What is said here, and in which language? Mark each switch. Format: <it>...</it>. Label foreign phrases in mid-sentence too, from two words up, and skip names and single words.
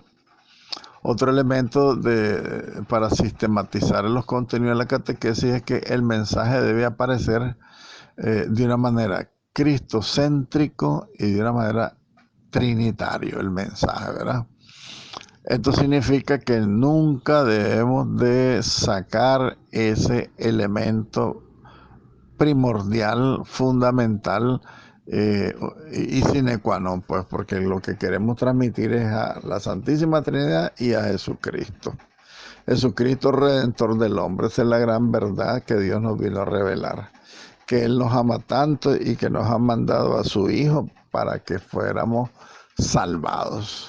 <es>Otro elemento para sistematizar los contenidos de la catequesis es que el mensaje debe aparecer de una manera cristocéntrico y de una manera trinitario, el mensaje, ¿verdad? Esto significa que nunca debemos de sacar ese elemento primordial, fundamental y</es> <la>sine qua non,</la> <es>pues, porque lo que queremos transmitir es a la Santísima Trinidad y a Jesucristo. Jesucristo, Redentor del hombre, esa es la gran verdad que Dios nos vino a revelar. Que Él nos ama tanto y que nos ha mandado a su Hijo para que fuéramos salvados.</es>